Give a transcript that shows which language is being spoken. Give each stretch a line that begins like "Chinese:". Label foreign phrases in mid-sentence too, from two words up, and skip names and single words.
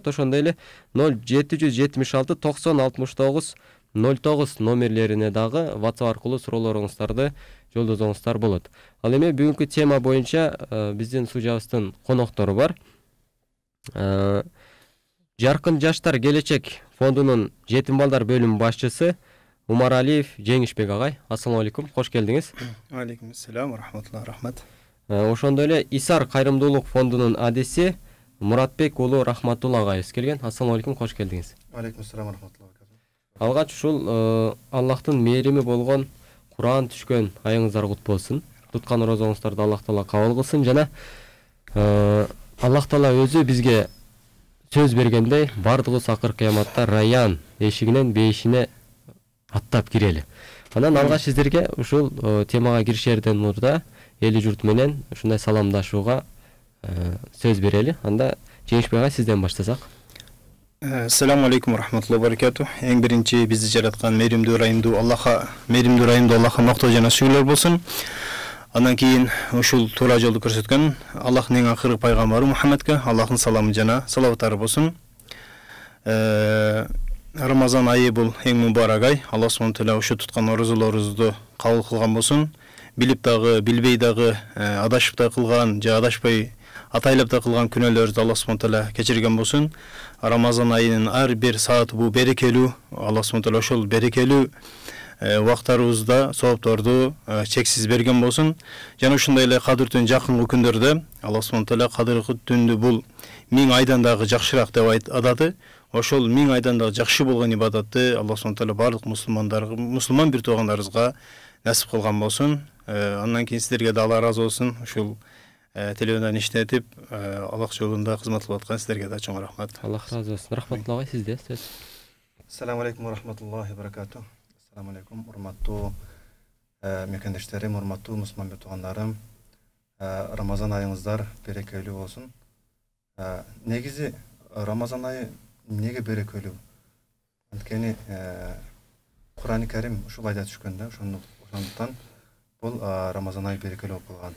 Kyrgyz: Ошондой эле 0776 90 69 09 номерлерине дагы WhatsApp аркылуу суроолоруңуздарды жолдосоңуздар болот. Ал эми бүгүнкү тема боюнча биздин сужабыздын коноктору бар. Жаркын жаштар келечек фондунун жетим балдар бөлүмү башчысы Умаралиев Жеңишбек агай.
Arabic: السلام عليكم,
Kyrgyz: кош келдиңиз.
Arabic: عليكم السلام رحمة الله,
Kyrgyz: рахмат. Ошондой эле Исар кайрымдуулук фондунун адиси Муратбек уулу Рахматулла агайыбыз келген.
Arabic: السلام عليكم,
Kyrgyz: кош келдиңиз.
Arabic: عليكم السلام رحمة الله.
Kyrgyz: Алгач ушул Аллахтын мээрими болгон Куран түшкөн айыңыздар кут болсун. Туткан розоңуздарды Аллах Таала кабыл кылсын жана Аллах Таала өзү бизге сөз бергендей, бардыгыбыз акыр кыяматта Раян эшигинен бейишине аттап кирели. Анан алгач сиздерге ушул темага киришерден мурда эли журт менен ушундай саламдашууга сөз берели. Анда Жеңишбек агай сизден баштасак.
Arabic: السلام عليكم رحمة الله وبركاته.
Kyrgyz: Эң биринчи бизди жараткан мээримдүү райымдуу Аллахка мактоо жана сүйлөр болсун. Андан кийин ушул туура жолду көрсөткөн Аллахтын эң акыркы пайгамбары Мухаммадка Аллахтын саламы жана салаваттары болсун. Рамазан айы бул эң мубарак ай.
Arabic: الله سبحانه تعالى
Kyrgyz: ушу туткан оразаларыбызды кабыл кылган болсун. Билип дагы, билбей дагы, адашып да кылган, же адашпай атайлап да кылган күнөөлөрдү
Arabic: الله سبحانه تعالى
Kyrgyz: кечирген болсун. Рамазан айынын ар бир сааты бул берекелүү.
Arabic: الله سبحانه تعالى
Kyrgyz: ошол берекелүү убактарыбызда соопторду чексиз берген болсун. Жана ушундай эле кадыртын жакынкы күндөрдө
Arabic: الله سبحانه تعالى
Kyrgyz: кадыркы түндү бул 1000 айдан дагы жакшыраак деп атады. Ошол 1000 айдан дагы жакшы болгон ибадатты
Arabic: الله سبحانه تعالى
Kyrgyz: барлык мусулман бир туугандарыбызга насип кылган болсун. Андан кийин сиздерге да Алла ыраазы болсун. Ушул телевизордон иштетип Аллах жолунда кызмат кылып аткан сиздерге да чоң рахмат. Аллах ыраазы болсун. Рахматулла агай, сизде сөз.
Arabic: السلام عليكم ورحمة الله وبركاته. السلام عليكم,
Kyrgyz: урматтуу мекендештерим, урматтуу мусулман бир туугандарым. Рамазан айыңыздар берекелүү болсун. Негизи Рамазан айы неге берекелүү? Анткени Куран-ы Карим ушул айда түшкөндө, ошондуктан бул Рамазан айы берекелүү болуп калган.